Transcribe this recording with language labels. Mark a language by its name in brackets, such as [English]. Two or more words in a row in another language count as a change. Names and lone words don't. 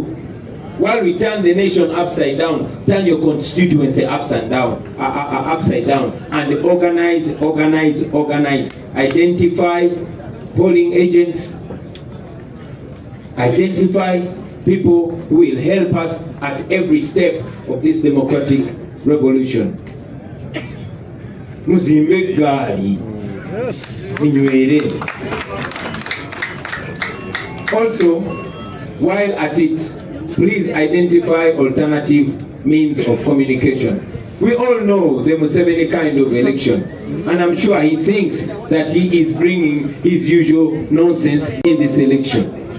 [English] While we turn the nation upside down, turn your constituency upside down, and organize, organize, organize. Identify polling agents, identify people who will help us at every step of this democratic revolution. [Ganda] Muzimbe gari, minywere. [English] Also, while at it, please identify alternative means of communication. We all know the Museveni kind of election, and I'm sure he thinks that he is bringing his usual nonsense in this election.